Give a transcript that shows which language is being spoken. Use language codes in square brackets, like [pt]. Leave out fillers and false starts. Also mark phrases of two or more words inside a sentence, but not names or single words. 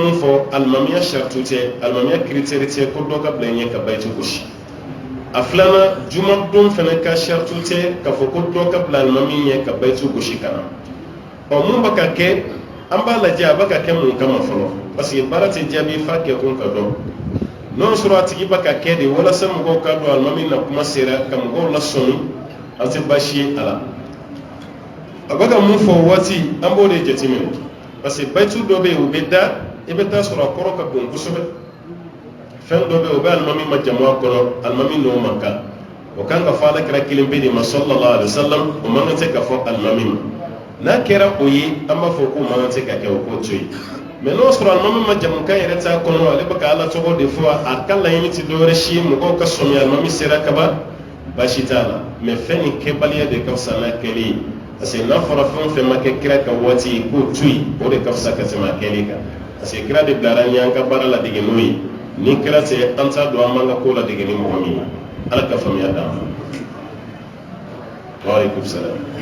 [bm] mun fɔ alimamiya saratu tɛ alimamiya kiritɛri tɛ ko dɔ ka bila ɲɛ ka bayitu gosi a filanan juma don fana ka saratu tɛ k'a fɔ ko dɔ ka bila alimami ɲɛ ka bayitu gosi ka na mun bɛ ka kɛ an b'a lajɛ a bɛ ka kɛ mun kama fɔlɔ [fr] parce que [bm] baara tɛ jaabi f'a kɛ kun ka dɔn n'o sɔrɔ a tigi bɛ ka kɛ de walasa mɔgɔw ka dɔn alimami na kuma sera ka mɔgɔw lasɔmi an tɛ baasi ye a la a bɛ ka mun fɔ waati an b'o de jateminɛ [fr] parce que [bm] bayitu dɔ bɛ yen u bɛ da i bɛ taa sɔrɔ a kɔrɔ ka bon kosɛbɛ fɛn dɔ bɛ yen o bɛ alimami majamu a kɔnɔ alimami n'o man kan o kan ka fɔ alakira kelen bɛ de ma [ar] صلى الله عليه وسلم [bm] o man kan tɛ ka fɔ alimami ma n'a kɛra o ye an b'a fɔ ko man kan tɛ ka kɛ o k'o to yen mais n'o sɔrɔ alimami majamu kan yɛrɛ t'a kɔnɔ ale bɛ ka ala tɔgɔ de fɔ a ka laɲini tɛ dɔwɛrɛ si ye mɔgɔw ka sɔmi alimami sera kaban baasi t'a la mais fɛn nin kɛbaliya de ka fisa n'a kɛli ye [fr] parce que [bm] n'a fɔra fɛn o fɛn ma kɛ kira ka waati ye k'o to yen o de ka fisa ka tɛmɛ a kɛli kan [fr] parce que [bm] kira de bilara an ye an ka baara ladege n'o ye ni kira tɛ an t'a dɔn an b'an ka ko ladege ni mɔgɔ min ye ala ka faamuya d'an ma [ar] وعليكم السلام.